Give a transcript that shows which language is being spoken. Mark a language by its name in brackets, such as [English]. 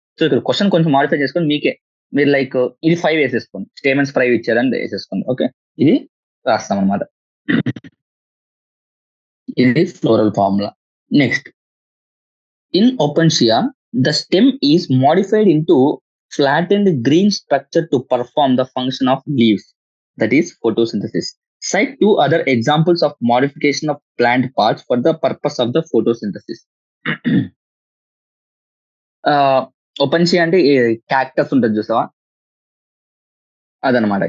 [Telugu] So ఇక్కడ question కొంచెం modify చేసుకొని మీరు లైక్ ఇది 5 వేసేసుకోండి, స్టేమెన్స్ 5 ఇచ్చారని వేసేసుకోండి. ఓకే, ఇది రాస్తాం అనమాట. ఇది floral formula. [English] Next, in Opuntia the stem is modified into flattened green structure to perform the function of leaves, that is photosynthesis. Cite two other examples of modification of plant parts for the purpose of the photosynthesis. [Telugu] ఓపెన్షియా అంటే cactus ఉంటుంది చూసావా, అదనమాట.